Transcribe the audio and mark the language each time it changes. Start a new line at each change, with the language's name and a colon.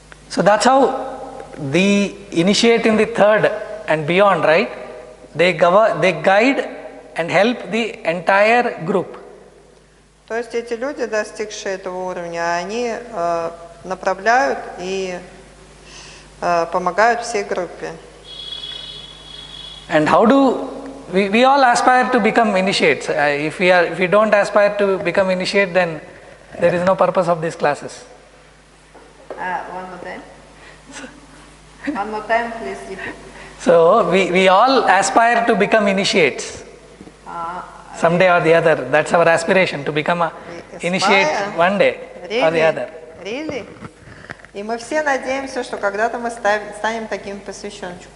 English: So that's how the initiate in the third and beyond, right? they guide and help the entire group.
Russian: То есть эти люди, достигшие этого уровня, они направляют и помогают всей группе.
English: And how do we all aspire to become initiates? If we don't aspire to become initiate, then there is no purpose of these classes. One more time. One more time, please repeat. So we all aspire to become initiates. Someday or the other. That's our aspiration, to become a initiate one day or the other. Really?
Russian: И мы все надеемся, что когда-то мы станем таким посвященчиком.